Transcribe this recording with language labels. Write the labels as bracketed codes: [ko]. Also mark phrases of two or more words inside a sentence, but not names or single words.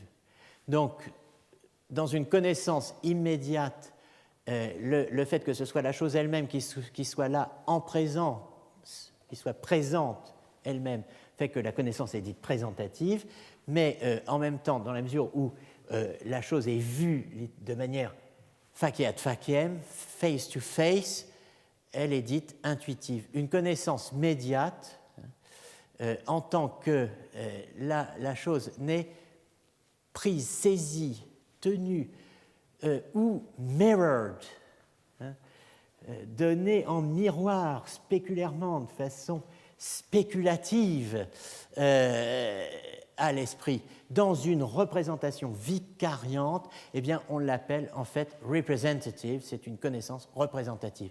[fr] Donc, dans une connaissance immédiate, le fait que ce soit la chose elle-même qui soit là en présence, qui soit présente elle-même, fait que la connaissance est dite présentative, mais en même temps, dans la mesure où la chose est vue de manière [la] faciat faciem, [en] face to face, [fr] elle est dite intuitive. Une connaissance médiate, en tant que la chose n'est prise, saisie, tenue ou mirrored, donnée en miroir spéculairement, de façon spéculative à l'esprit, dans une représentation vicariante, eh bien, on l'appelle en fait representative, c'est une connaissance représentative.